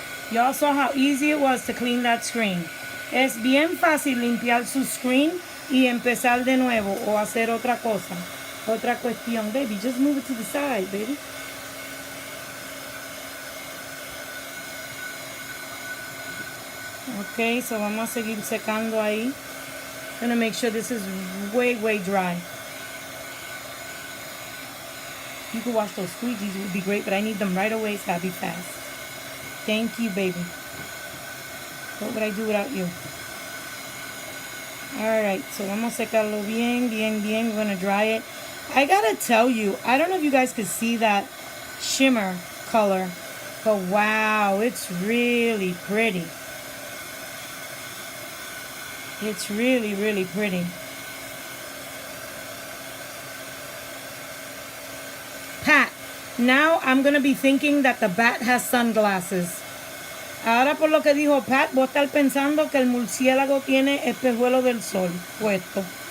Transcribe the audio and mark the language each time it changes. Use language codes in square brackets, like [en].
[en] Y'all saw how easy it was to clean that screen. [es] Es bien fácil limpiar su screen y empezar de nuevo o hacer otra cosa. Otra cuestión. [en] Baby, just move it to the side, baby. Okay, so [es] vamos a seguir secando ahí. [en] Gonna make sure this is way dry. You could wash those squeegees, it would be great, but I need them right away, so I'll be fast. Thank you, baby. What would I do without you? Alright, so [es] vamos a secarlo bien. [en] We're going to dry it. I gotta tell you, I don't know if you guys could see that shimmer color, but wow, it's really pretty. It's really pretty. Pat, now I'm going to be thinking that the bat has sunglasses. [es] Ahora por lo que dijo Pat, voy a estar pensando que el murciélago tiene espejuelos del sol puesto.